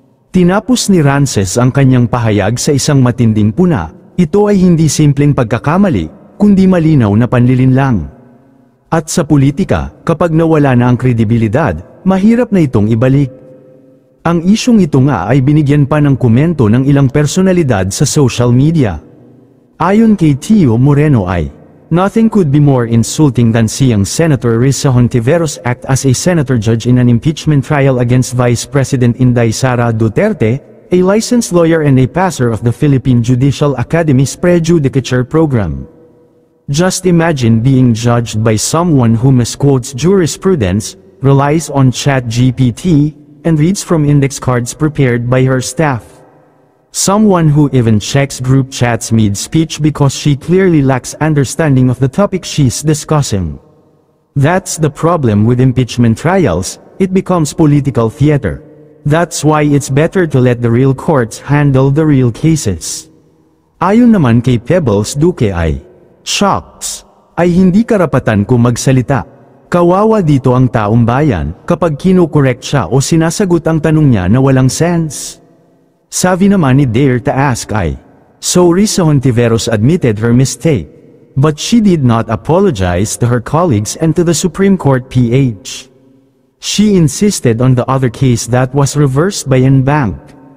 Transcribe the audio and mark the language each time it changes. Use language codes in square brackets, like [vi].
[tl] Tinapos ni Frances ang kanyang pahayag sa isang matinding puna, ito ay hindi simpleng pagkakamali, kundi malinaw na panlilinlang. At sa politika, kapag nawala na ang kredibilidad, mahirap na itong ibalik. Ang isyong ito nga ay binigyan pa ng komento ng ilang personalidad sa social media. Ayon kay Tio Moreno ay, [en] nothing could be more insulting than seeing Senator Risa Hontiveros act as a senator judge in an impeachment trial against Vice President Inday Sara Duterte, a licensed lawyer and a passer of the Philippine Judicial Academy's Pre-Judicature program. Just imagine being judged by someone who misquotes jurisprudence, relies on ChatGPT, and reads from index cards prepared by her staff. Someone who even checks group chats mid-speech because she clearly lacks understanding of the topic she's discussing. That's the problem with impeachment trials, it becomes political theater. That's why it's better to let the real courts handle the real cases. [tl] Ayon naman kay Pebbles Duque ay, shocks, ay hindi karapatan kung magsalita. Kawawa dito ang taong bayan, kapag kino-correct siya o sinasagot ang tanong niya na walang sense. Sabi naman ni Dare to Ask ay, [en] so Risa Hontiveros admitted her mistake, but she did not apologize to her colleagues and to the Supreme Court PH. She insisted on the other case that was reversed by Enbank.